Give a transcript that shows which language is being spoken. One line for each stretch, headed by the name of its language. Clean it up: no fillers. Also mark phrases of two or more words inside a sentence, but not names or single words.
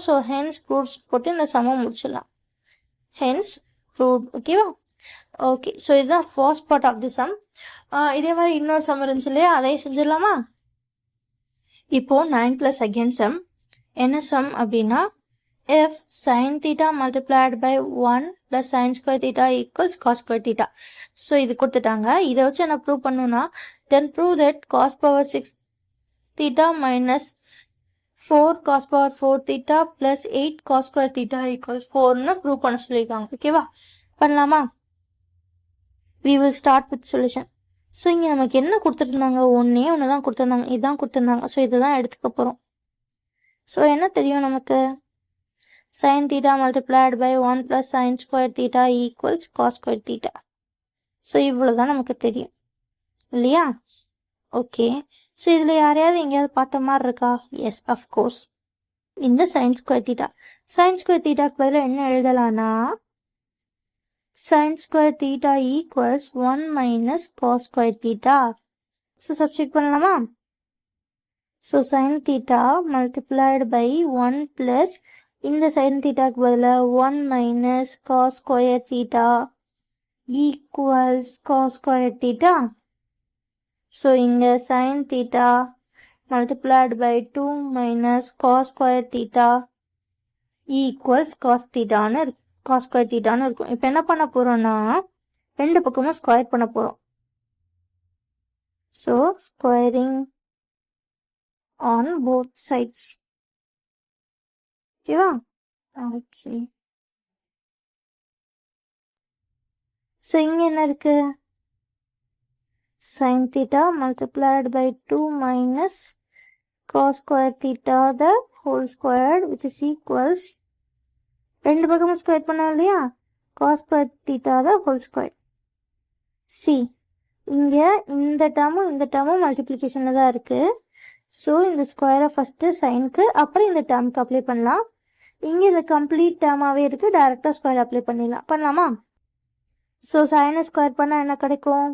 English: so hence proves
Tamil: போட்டு இந்த சமம் முடிச்சிடலாம்.
English: Hence prove. ஓகேவா? ஓகே. ஸோ இதுதான் first part of the sum.
Tamil: இதே மாதிரி இன்னொரு சம் இருந்துச்சு இல்லையா? அதையும் செஞ்சிடலாமா? இப்போ 9 +
English: second sum.
Tamil: என்ன சம் அப்படின்னா,
English: if sin theta multiplied by 1 plus sin square theta equals cos square theta.
Tamil: ஸோ இது கொடுத்துட்டாங்க. இதை வச்சு என்ன ப்ரூவ் பண்ணணும்னா,
English: then prove that cos power 6 theta minus 4 cos power 4 theta plus 8 cos square theta equals 4ன்னு
Tamil: ப்ரூவ் பண்ண சொல்லியிருக்காங்க.
English: ஓகேவா?
Tamil: பண்ணலாமா?
English: we will start with solution.
Tamil: ஸோ இங்கே நமக்கு என்ன கொடுத்துருந்தாங்க? ஒன்று தான் கொடுத்துருந்தாங்க. இதுதான் கொடுத்துருந்தாங்க. ஸோ இதை தான் எடுத்துக்க போகிறோம். ஸோ என்ன தெரியும் நமக்கு?
English: sin theta multiplied by 1 plus sin square theta equals cos square theta.
Tamil: ஸோ இவ்வளோ தான் நமக்கு தெரியும் இல்லையா? ஓகே. ஸோ இதில் யாரையாவது எங்கேயாவது பார்த்த மாதிரி இருக்கா?
English: Yes, of course. இந்த sin square theta. sin square thetaக்கு
Tamil: பதிலாக என்ன எழுதலாம்னா,
English: sin square theta equals 1 minus cos square theta. ஸோ
Tamil: சப்ஸ்டிட் பண்ணலாமா?
English: ஸோ sin theta multiplied by 1 plus இந்த sin thetaக்கு பதிலாக 1 minus cos square theta equals cos square theta. ஸோ இங்கே sin theta multiplied by 2 minus cos square theta equals cos thetaன்னு இருக்கு. cos square thetaன்னு இருக்கும்.
Tamil: இப்போ என்ன பண்ண போகிறோம்னா, ரெண்டு பக்கமும் ஸ்கொயர் பண்ண போகிறோம்.
English: So squaring on both sides.
Tamil: ஓகேவா? ஓகே. ஸோ இங்கே என்ன இருக்கு?
English: sin theta multiplied by 2 minus cos square theta the whole squared which is equals,
Tamil: ரெண்டு பக்கமும் ஸ்கொயர் பண்ணோம் இல்லையா?
English: cos square theta the whole squared.
Tamil: சி இங்கே இந்த டேர்மும் மல்டிப்ளிகேஷனில் தான் இருக்குது. ஸோ இந்த ஸ்கொயரை ஃபஸ்ட்டு சைனுக்கு, அப்புறம் இந்த டேர்முக்கு அப்ளை பண்ணலாம். இங்கே இது கம்ப்ளீட் டேர்மாகவே இருக்குது. டைரெக்டாக
English: square apply
Tamil: பண்ணிடலாம். பண்ணலாமா? ஸோ சைனை ஸ்கொயர் பண்ணால் என்ன கிடைக்கும்?